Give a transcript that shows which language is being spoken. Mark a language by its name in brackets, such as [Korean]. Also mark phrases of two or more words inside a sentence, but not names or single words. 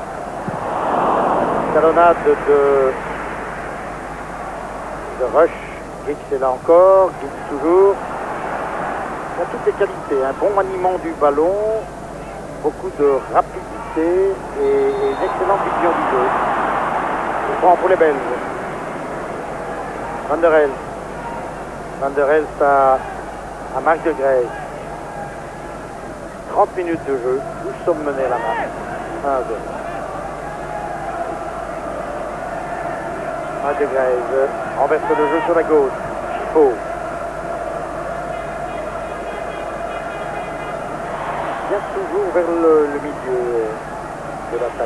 [French] Talonnade de Rush. Geeks est là encore. Geeks toujours. Il a toutes les qualités. Un bon maniement du ballon. Beaucoup de rapidité et une excellente vision du jeu. Je prends pour les Belges. Van der Elst. Van der Elst à Marc de Grey. 30 minutes de jeu. Nous sommes menés à la main. 1-2. Marc de Grey renverse le jeu sur la gauche. Chifo. Vient toujours vers le milieu de l'attaque.